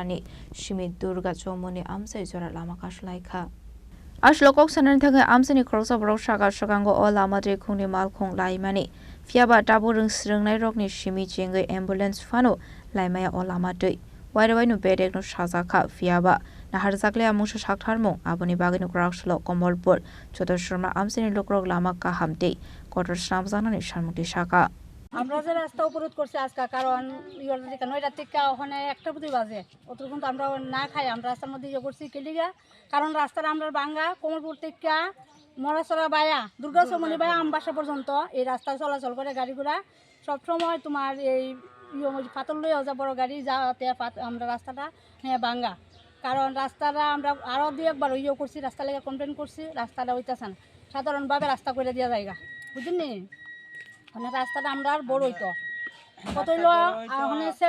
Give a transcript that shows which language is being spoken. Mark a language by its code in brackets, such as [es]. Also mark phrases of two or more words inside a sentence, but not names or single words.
[trp] Simi Durga Chowmuhani Amchai Jora Lama Kasulaikha Aslokok sanan thangai Amchaini Kraksalo borok saka sakango o lama de khungni malkhung laimani fiaba taburung srungnai rokni Simi chengai ambulance phano laimaya o lama tui wairwai nu bedek no sajaka fiaba naharjakle amungsa saktharmung aboni bagini Kraksalo Kamalpur Chuto Surma Amchaini Lokurok Lama Kaham kotor snamjanani sarmukti saka [bn] আমরা যে রাস্তা অবরোধ করছি আজকে কারণ নয়টা থেকে ওখানে 1টা পর্যন্ত বাজে অতটুকু আমরা না খাই আমরা রাস্তার মধ্যে ইয়ে করছি কেলিগা কারণ রাস্তাটা আমরা ভাঙ্গা কমলপুর থেকে মরাচেরা বাইয়া দুর্গা চৌমুহনি বাইয়া আমবাসা পর্যন্ত এই রাস্তা চলাচল করে গাড়িগুলা সবসময় তোমার এই পাতল লইয়া যা বড় গাড়ি যাতে আমরা রাস্তাটা ভাঙ্গা কারণ রাস্তাটা আমরা আরও 2-1 ইয়ে করছি রাস্তা লেগে কমপ্লেন করছি রাস্তাটা হইতেছে না সাধারণভাবে রাস্তা করে দেওয়া জায়গা বুঝলি মানে রাস্তাটা আমরা আর বড় হইতো কত হইলো মানে